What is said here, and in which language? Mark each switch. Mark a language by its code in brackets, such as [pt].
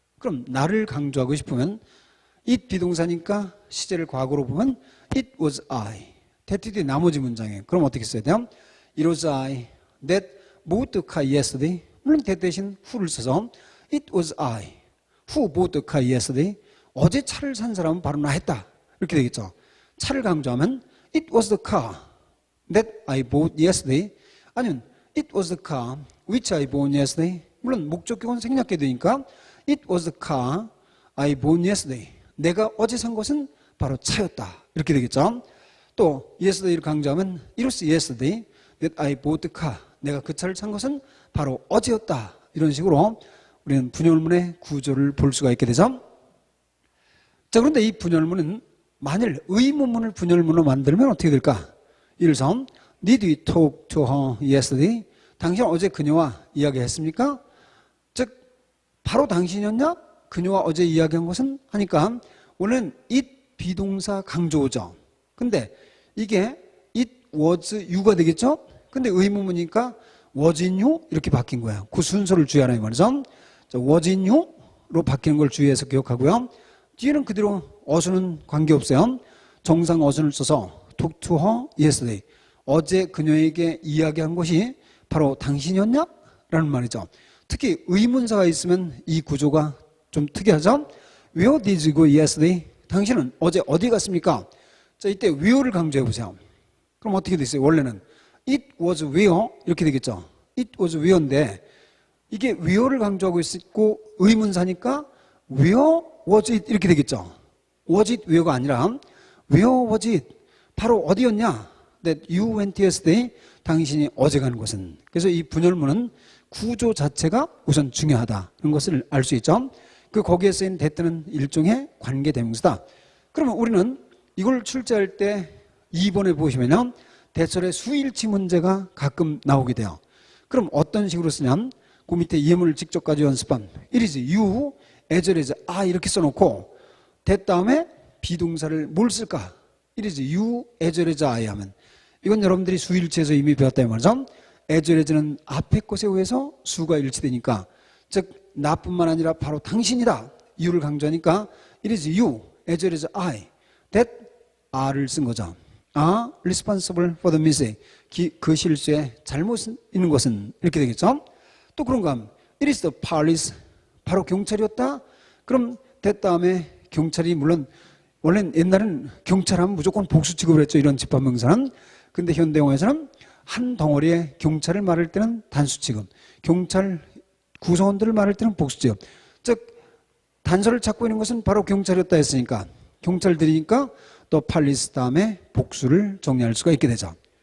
[ko] 그럼 나를 강조하고 싶으면 it 비동사니까 시제를 과거로 보면 [en] it was I. [ko] that 뒤에 나머지 문장에 그럼 어떻게 써야 돼요? [en] It was I that bought the car yesterday. [ko] 물론 [en] that 대신 who를 써서 it was I who bought the car yesterday. [ko] 어제 차를 산 사람은 바로 나 했다. 이렇게 되겠죠. 차를 강조하면 [en] it was the car that I bought yesterday. 아니면 it was the car which I bought yesterday. [ko] 물론 목적격은 생략해야 되니까 [en] it was the car I bought yesterday. [ko] 내가 어제 산 것은 바로 차였다. 이렇게 되겠죠. [en] 또 yesterday를 강조하면 it was yesterday that I bought the car. [ko] 내가 그 차를 산 것은 바로 어제였다. 이런 식으로 우리는 분열문의 구조를 볼 수가 있게 되죠. 자, 그런데 이 분열문은 만일 의문문을 분열문으로 만들면 어떻게 될까? [en] 예를 들어서 Did you talk to her yesterday? [ko] 당신 어제 그녀와 이야기했습니까? 즉 바로 당신이었냐? 그녀와 어제 이야기한 것은 하니까 오늘은 it 비동사 강조죠. 근데 이게 [en] it was you [ko] 가 되겠죠? 근데 의문문이니까 was in you 이렇게 바뀐 거예요. 그 순서를 주의하라 이 말이죠. 자, was in you로 바뀌는 걸 주의해서 기억하고요. 뒤에는 그대로 어순은 관계없어요. 정상 어순을 써서 [en] talk to her yesterday. [ko] 어제 그녀에게 이야기한 것이 바로 당신이었냐? 라는 말이죠. 특히 의문사가 있으면 이 구조가 좀 특이하죠. [en] Where did you go yesterday? [ko] 당신은 어제 어디 갔습니까? 자, 이때 where를 강조해 보세요. 그럼 어떻게 됐어요? 원래는 [en] it was where [ko] 이렇게 되겠죠. it was where인데 이게 where를 강조하고 있고 의문사니까 [en] where was it [ko] 이렇게 되겠죠. [en] was it where가 아니라 where was it? [ko] 바로 어디였냐? [en] That you went yesterday. [ko] 당신이 어제 간 곳은. 그래서 이 분열문은 구조 자체가 우선 중요하다는 것을 알 수 있죠. 그 거기에 쓰인 that는 일종의 관계대명사다. 그러면 우리는 이걸 출제할 때 2번에 보시면요. 대설의 수일치 문제가 가끔 나오게 돼요. 그럼 어떤 식으로 쓰냐면 그 밑에 예문을 직접 가지고 연습한 [en] It is you as well as I [ko] 이렇게 써놓고 that 다음에 비동사를 뭘 쓸까? [en] It is you as well as I [ko] 하면 이건 여러분들이 수일치에서 이미 배웠다는 말이죠. as well as는 앞에 것에 의해서 수가 일치되니까 즉 나뿐만 아니라 바로 당신이다. [en] you를 강조하니까 It is you as well as I that are를 쓴 거죠. are responsible for the mistake. [ko] 그 실수에 잘못 있는 것은 이렇게 되겠죠. [en] 또 그런가 하면 It is the police. [ko] 바로 경찰이었다. 그럼 that 다음에 경찰이 물론 원래는 옛날에는 경찰하면 무조건 복수 취급을 했죠. 이런 집합명사는. 근데 현대영화에서는 한 덩어리의 경찰을 말할 때는 단수 취급, 경찰 구성원들을 말할 때는 복수 취급. 즉 단서를 찾고 있는 것은 바로 경찰이었다 했으니까 경찰들이니까 또 팔리스 다음에 복수를 정리할 수가 있게 되죠.